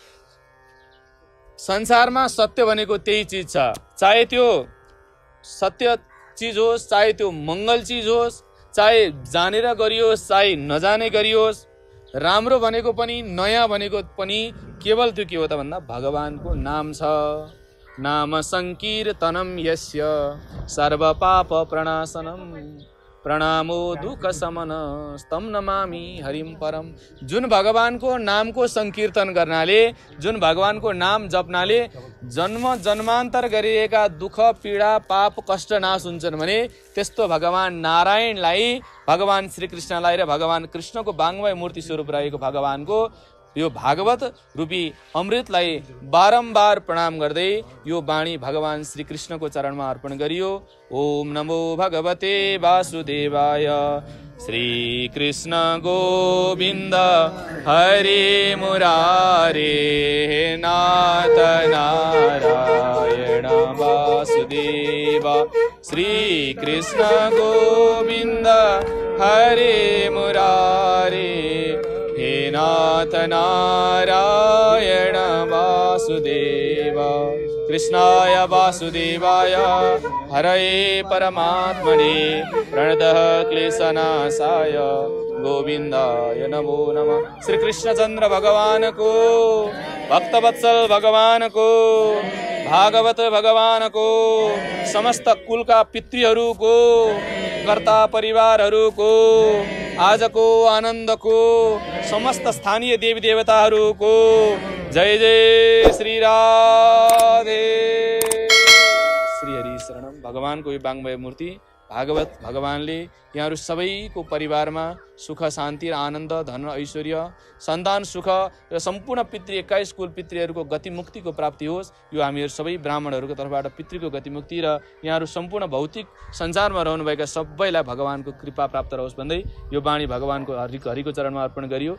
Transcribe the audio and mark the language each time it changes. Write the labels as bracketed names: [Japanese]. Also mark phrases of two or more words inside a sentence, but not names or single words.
[Nepali] संसारमा सत्य भनेको त्यही चिज छ, चाहे त्यो सत्य चिज होस्, चाहे त्यो मङ्गल चिज होस्, चाहे जानेर गरियोस्, चाहे नजाने गरियोस्, राम्रो भनेको पनि नयाँ भनेको पनि केवल त्यो के हो त भन्दा भगवानको नाम छ। [Sanskrit] नाम संकीर्तनम यस्य सर्व पाप प्रणाशनम प्रणामो दुःख समन स्तम नमामि हरिम परम। [Nepali] जुन भगवानको नामको संकीर्तन गर्नाले, जुन भगवानको नाम जप्नाले जन्म जन्मान्तर गरिएका दुःख पीडा पाप कष्ट नाश हुन्छन् भने त्यस्तो भगवान नारायणलाई, भगवान श्रीकृष्णलाई र भगवान कृष्णको वाङ्मय मूर्ति स्वरूप रहेको भगवानको यो भागवत रूपी अमृतलाई बारम्बार प्रणाम गर्दै यो वाणी भगवान श्री कृष्णको चरणमा अर्पण गरियो। [Sanskrit] ओम नमो भगवते वासुदेवाय। श्री कृष्ण गोविन्द हरे मुरारे नाथ नारायण वासुदेव। श्री कृष्ण गोविन्द हरे मुरारे हे नाथ नारायण वासुदेव। कृष्णाय वासुदेवाय हरये परमात्मने प्रणतः क्लेशनाशाय गोविन्दाय नमो नमः। [Nepali] श्री कृष्णचन्द्र भगवान को, भक्तवत्सल भगवान को, भागवत भगवान को, समस्त कुलका पितृहरूको, कर्ता परिवारहरूको, आजको आनन्दको, समस्त स्थानीय देवी देवताहरूको जय जय श्री राधे। [Sanskrit] श्री हरि शरणम। [Nepali] भगवानको यो वाङ्मय मूर्ति भागवत भगवानले यहाँहरू सबैको परिवारमा सुख शान्ति र आनन्द, धन ऐश्वर्य, सन्तान सुख र सम्पूर्ण पितृ 21 कुल पितृहरूको गतिमुक्तिको प्राप्ति होस्। यो हामीहरू सबै ब्राह्मणहरूको तर्फबाट पितृको गतिमुक्ति र यहाँहरू सम्पूर्ण भौतिक संसारमा रहनुभएका सबैलाई भगवानको कृपा प्राप्त रहोस् भन्दै यो वाणी भगवानको हरिको चरणमा अर्पण गरियो।